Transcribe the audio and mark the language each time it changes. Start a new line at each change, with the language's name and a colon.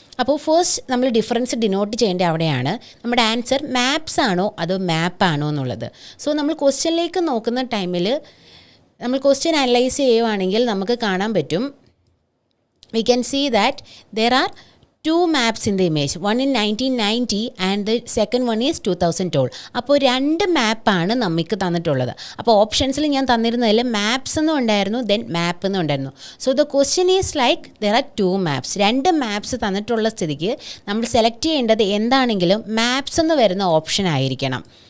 Malayalam: അപ്പോൾ ഫസ്റ്റ് നമ്മൾ difference denote ചെയ്യേണ്ട അവിടെയാണ്. നമ്മുടെ ആൻസർ മാപ്സ് ആണോ അതോ മാപ്പാണോ എന്നുള്ളത്. സോ നമ്മൾ ക്വസ്റ്റ്യനിലേക്ക് നോക്കുന്ന ടൈമിൽ നമ്മൾ ക്വസ്റ്റ്യൻ അനലൈസ് ചെയ്യുവാണെങ്കിൽ നമുക്ക് കാണാൻ പറ്റും,
English: We can see that there are 2 maps in the image. One in 1990 and the second one is 2012.
Malayalam: അപ്പോൾ 2 മാപ്പാണ് നമുക്ക് തന്നിട്ടുള്ളത്. അപ്പോൾ ഓപ്ഷൻസിൽ ഞാൻ തന്നിരുന്നതിൽ മാപ്സ് എന്നും ഉണ്ടായിരുന്നു, ദെൻ മാപ്പ് എന്നും ഉണ്ടായിരുന്നു.
English: So the question is like there are 2 maps.
Malayalam: 2 maps തന്നിട്ടുള്ള സ്ഥിതിക്ക് നമ്മൾ സെലക്ട് ചെയ്യേണ്ടത് എന്താണെങ്കിലും മാപ്സ് എന്ന് വരുന്ന ഓപ്ഷൻ ആയിരിക്കണം.